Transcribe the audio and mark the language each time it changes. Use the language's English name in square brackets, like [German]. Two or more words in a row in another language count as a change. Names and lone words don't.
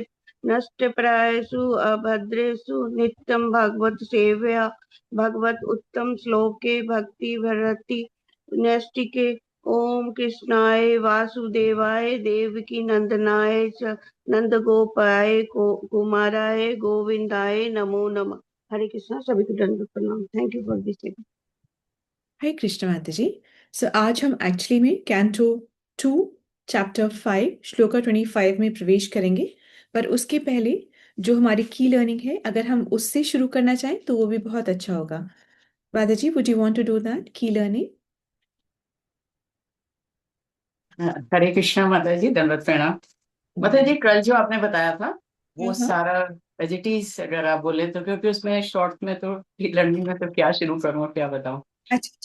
[Sanskrit] नष्टप्रायेषु अभद्रेषु नित्यं भगवत् सेवया भगवत उत्तम श्लोके भक्ति भरति नैष्टिके। ओम कृष्णाय वासुदेवाय देवकी नंदनाय च नंद गोपाय कुमाराय गोविंदाय नमो नमः। [Hindi] हरे कृष्णा। सभी को दंडवत प्रणाम। [English] thank you for this. [Hindi] हरे कृष्ण माता जी। सो आज हम एक्चुअली में [English] canto 2 chapter [Hindi] 5 श्लोका 25 में प्रवेश करेंगे। पर उसके पहले जो हमारी [English] key learning [Hindi] है, अगर हम उससे शुरू करना चाहें तो वो भी बहुत अच्छा होगा। माता जी, [English] would you want to do that key learning? [Hindi] हरे कृष्णा माता जी, दंडवत प्रणाम। माता जी, कल जो आपने बताया था वो हाँ हाँ। सारा एजिटीज अगर आप बोले तो, क्योंकि उसमें शॉर्ट में तो लर्निंग में तो क्या शुरू करूँ और क्या बताऊं, अच्छा ठीक